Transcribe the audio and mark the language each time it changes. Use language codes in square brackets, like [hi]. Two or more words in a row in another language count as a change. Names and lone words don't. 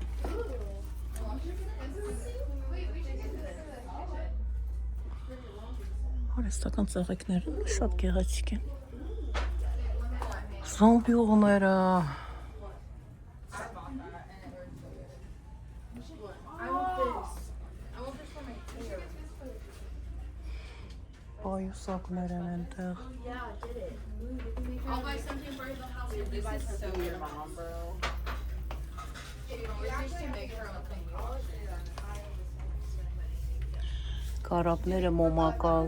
[hy] արհեստական ծաղիկներ շատ գեղեցիկ են, զոմբյուղները, պայուսակներ են ենտեղ, [en] I'll buy something for the house. This is so your mom, bro. Just to make her look like [hy] կարապները մոմակալ,